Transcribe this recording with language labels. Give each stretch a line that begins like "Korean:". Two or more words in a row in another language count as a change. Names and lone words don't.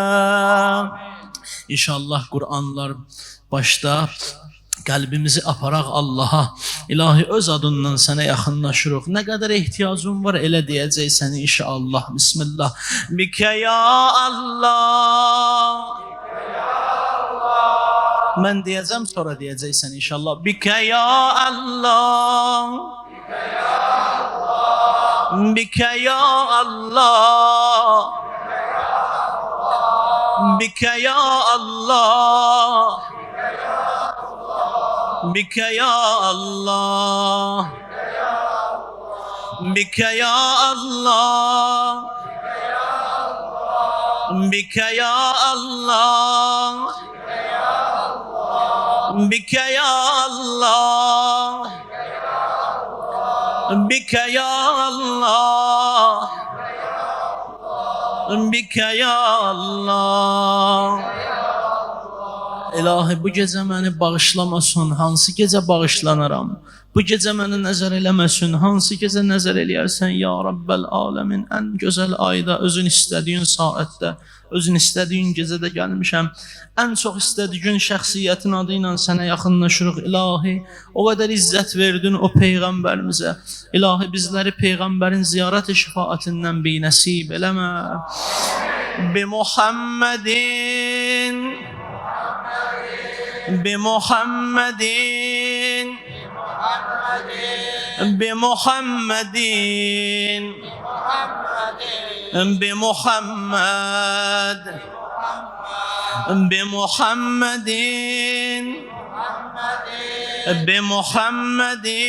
Azerbaijani: İnşallah Kur'anlar başda qəlbimizi aparaq Allaha. İlahi, öz adından sənə yaxınlaşırıq. Nə qədər ehtiyacın var elə deyəcəksən inşallah.
Arabic: بسم الله بك يا الله.
Azerbaijani: Mən deyəcəm, sonra deyəcəksən inşallah.
Arabic: بك يا الله بك يا الله. بك يا الله. بك يا الله. بك يا الله. بك يا الله بك يا الله بك يا الله بك يا الله
Azerbaijani: İlahi bu gecə məni bağışlamasın, hansı gecə bağışlanaram? Bu gecə məni nəzər eləməsin, hansı gecə nəzər eləyərsən
Arabic: يا رب العالمين?
Azerbaijani: Ən gözəl ayda, özün istədiyin saatdə, özün istədiyin gecədə gəlmişəm. Ən çox istədiyin şəxsiyyətin adı ilə sənə yaxınlaşırıq İlahi. O qədər izzət verdin o Peyğəmbərimizə. İlahi bizləri Peyğəmbərin ziyarət-i şifaətindən binəsib eləmə.
Arabic: بمحمد بمحمد بمحمد بمحمد بمحمد بمحمد